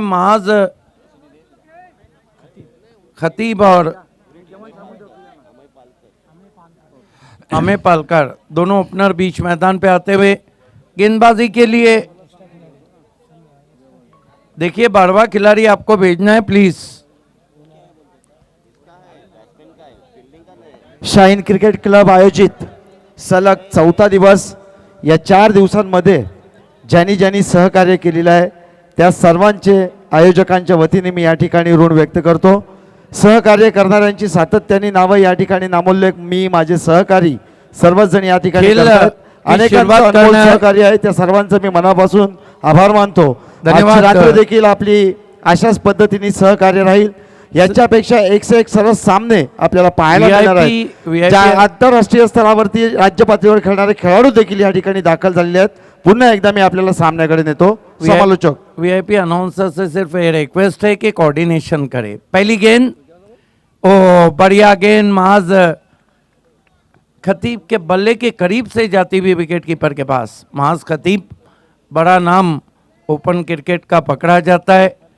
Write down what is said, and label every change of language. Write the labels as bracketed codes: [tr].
[hi] महाज खतीब और अमे पालकर दोनों ओपनर बीच मैदान पे आते हुए गेंदबाजी के लिए। देखिए 12वां खिलाड़ी आपको भेजना है प्लीज। [mr] शाहीन क्रिकेट क्लब आयोजित सलग 4था दिवस या 4 दिवसांमध्ये ज्यांनी ज्यांनी सहकार्य केलेलं आहे त्या सर्वांचे आयोजकांच्या वतीने मी या ठिकाणी ऋण व्यक्त करतो। सहकार्य करणाऱ्यांची सातत्याने नावं या ठिकाणी नामोल्लेख मी, माझे सहकारी सर्वच जण या ठिकाणी करतात। अनेकांचं अनमोल सहकार्य आहे, त्या सर्वांचं मी मनापासून आभार मानतो। धन्यवाद। रात्र देखील आपली अशाच पद्धतीने सहकार्य राहील। याच्यापेक्षा एक से एक सरस सामने आपल्याला पाहायला मिळणार आहेत। ज्या आंतरराष्ट्रीय स्तरावरती राज्य पातळीवर खेळणारे खेळाडू देखील या ठिकाणी दाखल झालेले आहेत। पुन्हा एकदा मी आपल्याला सामन्याकडे नेतो। समालोचक [hi] वीआईपी अनाउंसर से सिर्फ ये रिक्वेस्ट है कि कोऑर्डिनेशन करे। पहली गेंद, ओ बढ़िया गेंद, महाज खतीब के बल्ले के करीब से जाती हुई विकेट कीपर के पास। महाज खतीब बड़ा नाम ओपन क्रिकेट का पकड़ा जाता है।